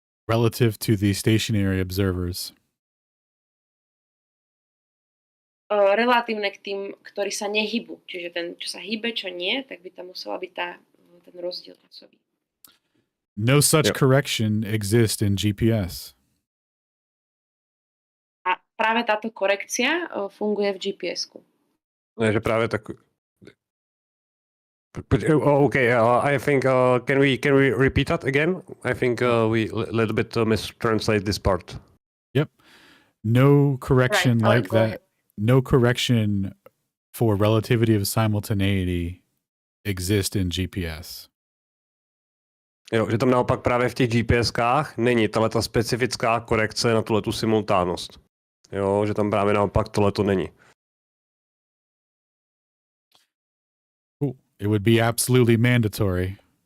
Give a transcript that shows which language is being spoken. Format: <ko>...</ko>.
<en>Relative to the stationary observers.</en> <sk>Relatívne k tým, ktorí sa nehybu. Čiže ten, čo sa hýbe, čo nie, tak by tam musela byť ten rozdiel časový.</sk> <en>No such correction exists in GPS.</en> <sk>A práve táto korekcia funguje v GPS-ku.</sk> <cs>Takže právě tak.</cs> <en>Okay, I think can we repeat that again? I think we a little bit mistranslate this part. Yep. No correction right, like that. No correction for relativity of simultaneity exists in GPS.</en> <cs>Jo, že tam naopak právě v těch GPSkách není tato specifická korekce na tuhletu simultánnost. Jo, že tam právě naopak tohleto není.</cs> <en>Cool. It would be absolutely mandatory.</en>